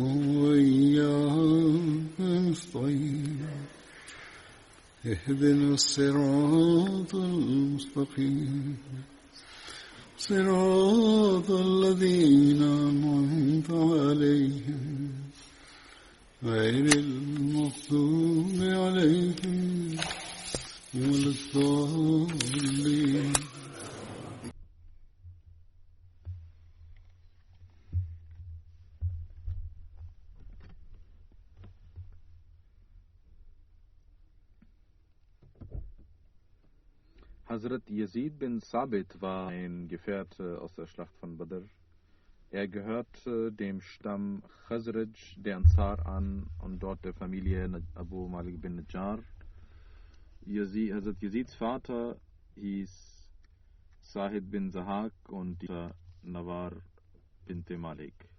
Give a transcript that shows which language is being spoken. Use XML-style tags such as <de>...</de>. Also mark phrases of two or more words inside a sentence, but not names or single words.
<ar>وإياك نستعين اهدنا الصراط المستقيم صراط الذين أنعمت عليهم غير المغضوب عليهم ولا الضالين.</ar> <de>Hazrat Yazid bin Sabit war ein Gefährte aus der Schlacht von Badr. Er gehörte dem Stamm Khazraj der Ansar an und dort der Familie Abu Malik bin Najjar. Hazrat Yazids Vater hieß Sahid bin Zahak und die Nawar bint Malik.</de>